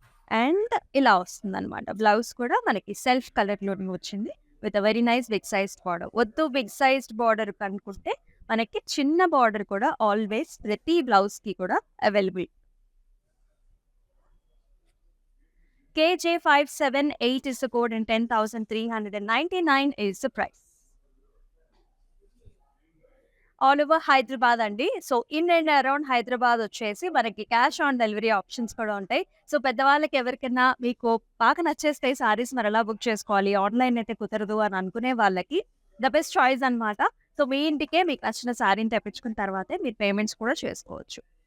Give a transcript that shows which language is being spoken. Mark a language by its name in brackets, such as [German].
[Telugu] And ఇలా వస్తుందన్నమాట. Blouse కూడా మనకి సెల్ఫ్ కలర్‌లోనే వచ్చింది. [English] With a very nice big sized border. [Telugu] వద్దు బిగ్ సైజ్డ్ బార్డర్ అనుకుంటే మనకి చిన్న బార్డర్ కూడా ఆల్వేస్ ప్రతి బ్లౌజ్‌కి కూడా available. [English] KJ578 is the code and 10,399 is the price. [Telugu] All over Hyderabad అండి. So [English] in and around [Telugu] Hyderabad వచ్చేసి మనకి క్యాష్ ఆన్ డెలివరీ ఆప్షన్స్ కూడా ఉంటాయి. సో పెద్దవాళ్ళకి ఎవరికైనా మీకు బాగా నచ్చేస్తాయి సారీస్ మరి ఎలా బుక్ చేసుకోవాలి, ఆన్‌లైన్ అయితే కుదరదు అని అనుకునే వాళ్ళకి ద బెస్ట్ చాయిస్ అన్నమాట. సో మీ ఇంటికే మీకు నచ్చిన సారీని తెప్పించుకున్న తర్వాతే మీరు పేమెంట్స్ కూడా చేసుకోవచ్చు.